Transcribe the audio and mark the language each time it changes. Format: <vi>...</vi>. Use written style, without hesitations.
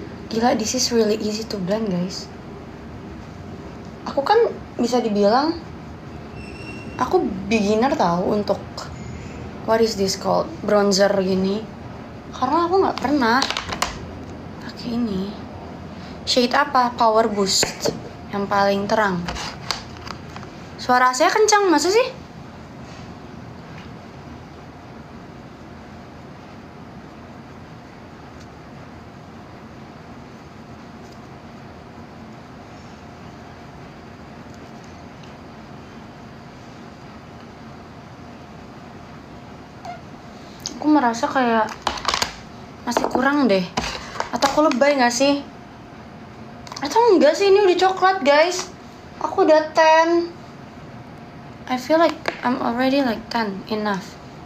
<en>Gila, this is really easy to blend guys.</en> <id>Aku kan bisa dibilang aku beginner tahu untuk</id> <en>what is this called,</en> <id>bronzer gini, karena aku nggak pernah pakai ini. Shade apa? Power Boost yang paling terang. Suara saya kencang, masa sih? Aku merasa kayak masih kurang deh. Atau aku lebay gak sih? Atau enggak sih, ini udah coklat guys. Aku udah 10.</id> <en>I feel like I'm already like 10 enough.</en>